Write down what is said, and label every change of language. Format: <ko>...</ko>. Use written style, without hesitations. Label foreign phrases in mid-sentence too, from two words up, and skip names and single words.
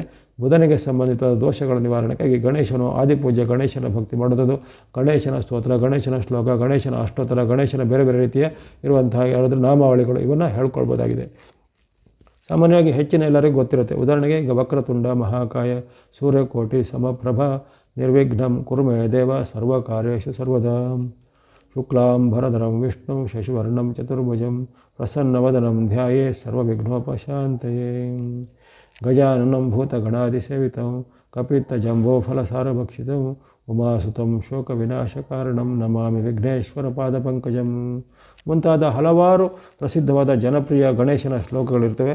<kn>ಬುಧನಿಗೆ ಸಂಬಂಧಿತವಾದ ದೋಷಗಳ ನಿವಾರಣೆಗಾಗಿ ಗಣೇಶನು ಆದಿಪೂಜ್ಯ ಗಣೇಶನ ಭಕ್ತಿ ಮಾಡುವುದು, ಗಣೇಶನ ಸ್ತೋತ್ರ, ಗಣೇಶನ ಶ್ಲೋಕ, ಗಣೇಶನ ಅಷ್ಟೋತ್ತರ, ಗಣೇಶನ ಬೇರೆ ಬೇರೆ ರೀತಿಯ ಇರುವಂತಹ ಯಾರಾದರೂ ನಾಮಾವಳಿಗಳು ಇವನ್ನು ಹೇಳ್ಕೊಳ್ಬೋದಾಗಿದೆ. ಸಾಮಾನ್ಯವಾಗಿ ಹೆಚ್ಚಿನ ಎಲ್ಲರಿಗೂ ಗೊತ್ತಿರುತ್ತೆ. ಉದಾಹರಣೆಗೆ ಈಗ</kn> <sa>ವಕ್ರತುಂಡ ಮಹಾಕಾಯ ಸೂರ್ಯಕೋಟಿ ಸಮಪ್ರಭ ನಿರ್ವಿಘ್ನಂ ಕುರುಮೇ ದೇವ ಸರ್ವಕಾರ್ಯೇಷು ಸರ್ವದಾ ಶುಕ್ಲಾಂಬರಧರಂ ವಿಷ್ಣು ಶಶಿವರ್ಣಂ ಚತುರ್ಭುಜಂ ಪ್ರಸನ್ನವದನಂ ಧ್ಯಾಯೇ ಸರ್ವವಿಘ್ನೋಪಶಾಂತಯೇ ಗಜಾನನಂ ಭೂತಗಣಾದಿಸೇವಿತಂ ಕಪಿತ್ತಜಂಬೋಫಲಸಾರಭಕ್ಷಿತಂ ಉಮಾಸುತಂ ಶೋಕವಿನಾಶಕಾರಣಂ ನಮಾಮಿ ವಿಘ್ನೇಶ್ವರ ಪಾದಪಂಕಜಂ</sa> <kn>ಮುಂತಾದ ಹಲವಾರು ಪ್ರಸಿದ್ಧವಾದ ಜನಪ್ರಿಯ ಗಣೇಶನ ಶ್ಲೋಕಗಳಿರ್ತವೆ.</kn>